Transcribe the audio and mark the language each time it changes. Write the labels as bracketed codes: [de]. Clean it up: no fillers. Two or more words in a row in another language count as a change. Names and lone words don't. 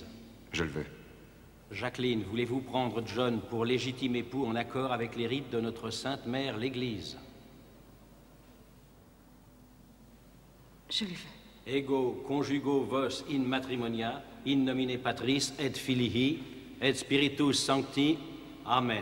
[fr] Je le veux. Jacqueline, voulez-vous prendre John pour légitime époux en accord avec les rites de notre Sainte Mère, l'Église? Je le veux. [la] Ego conjugo vos in matrimonia, in nomine Patris et Filii et Spiritus Sancti. Amen.